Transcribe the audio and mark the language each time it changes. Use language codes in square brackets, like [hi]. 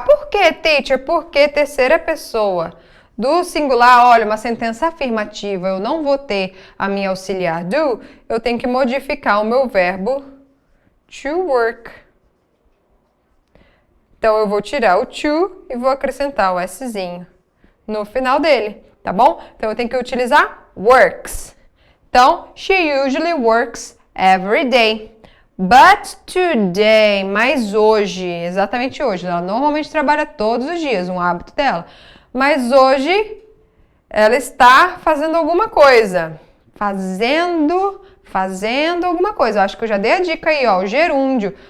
[pt] Por quê, teacher? Porque terceira pessoa do singular, olha, uma sentença afirmativa, eu não vou ter a minha auxiliar do, eu tenho que modificar o meu verbo to work. Então, eu vou tirar o to e vou acrescentar o Szinho no final dele, tá bom? Então, eu tenho que utilizar works. Então, [en] she usually works every day. But today, [pt] mas hoje, exatamente hoje, ela normalmente trabalha todos os dias, um hábito dela. Mas hoje ela está fazendo alguma coisa. Fazendo alguma coisa. Eu acho que eu já dei a dica aí, ó, o gerúndio.